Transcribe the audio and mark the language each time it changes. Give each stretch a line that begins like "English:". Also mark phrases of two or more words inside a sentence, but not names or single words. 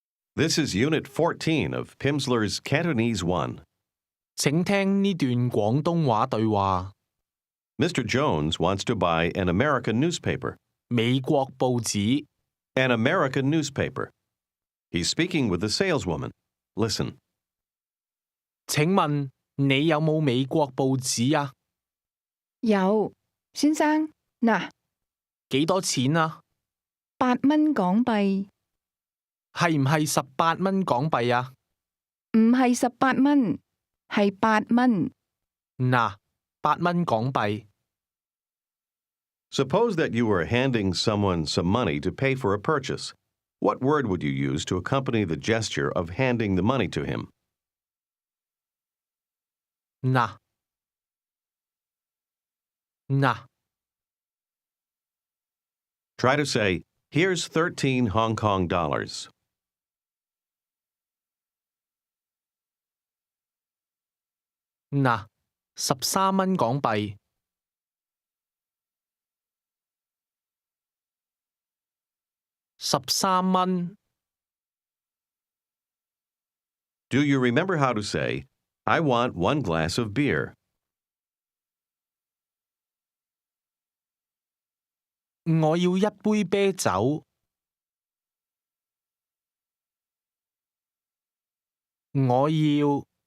English: This is Unit 14 of Pimsleur's Cantonese 1.
Cantonese: 請聽呢段廣東話對話。
English: Mr. Jones wants to buy an American newspaper.
Cantonese: 美國報紙，
English: An American newspaper. He's speaking with the saleswoman. Listen.
Cantonese: 請問你有冇美國報紙啊？有，先生，嗱，幾多錢啊？ 8蚊港幣，係唔係18蚊港幣啊？唔係18蚊，係8蚊。嗱，8蚊港幣。
English: Suppose that you were handing someone some money to pay for a purchase. What word would you use to accompany the gesture of handing the money to him?
Cantonese: 嗱，嗱，
English: Try to say, here's 13 Hong Kong dollars.
Cantonese: 嗱，13蚊港幣。 13蚊。 Do you remember how to say, I want 1 glass of beer? 我要一杯啤酒。我要